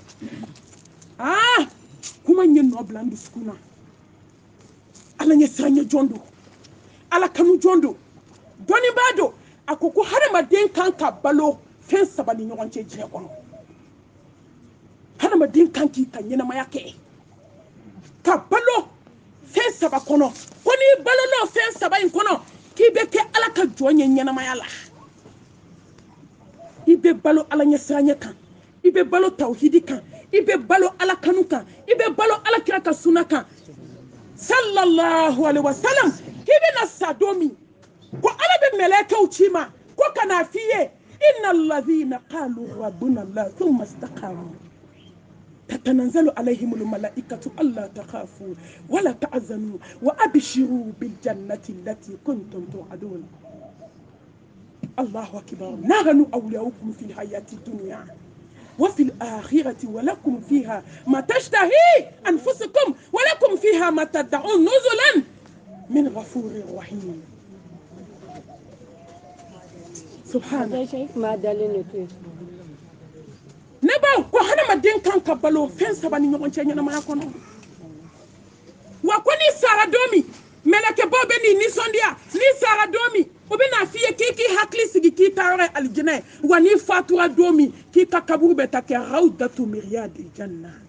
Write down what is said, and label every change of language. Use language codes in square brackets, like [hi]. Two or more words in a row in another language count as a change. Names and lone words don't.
[bm] kuma in ye nɔ bila n dusukun na ala ɲɛ siranɲɛ jɔn don ala kanu jɔn don dɔnnibaa don a ko hadamaden kan ka balo fɛn saba ni ɲɔgɔn cɛ diɲɛ kɔnɔ hadamaden kan k'i ka ɲɛnamaya kɛ ka balo fɛn saba kɔnɔ ko n'i balola fɛn saba in kɔnɔ k'i bɛ kɛ ala ka jɔn ye ɲɛnamaya la i bɛ balo ala ɲɛ siranɲɛ kan i bɛ balo tawhidi kan i bɛ balo ala kanu kan i bɛ balo ala kira ka sunna kan [ar] صلى الله عليه وسلم [bm] k'i bɛna sa don min ko ala bɛ mɛlɛkɛw ci ma ko kana f'i ye [ar] إن الذين قالوا ربنا الله ثم استقاموا تتنزل عليهم الملائكة ألا تخافوا ولا تحزنوا وأبشروا بالجنة التي كنتم توعدون الله أكبر نحن أولياؤكم في الحياة الدنيا وفي الآخرة ولكم فيها ما تشتهي أنفسكم ولكم فيها ما تدعون نزلا من غفور رحيم سبحان الله [bm] ne ba ko hadamaden kan ka balo fɛn saba ni ɲɔgɔn cɛ ɲɛnamaya kɔnɔ wa ko ni sara don min mɛlɛkɛbaw bɛ n'i nisɔndiya ni sara don min o bɛ n'a f'i ye k'i hakili sigi k'i ta yɔrɔ ye alijinɛ ye wa n'i fatura don min k'i ka kaburu bɛ ta kɛ [ar] روضة من رياض الجنة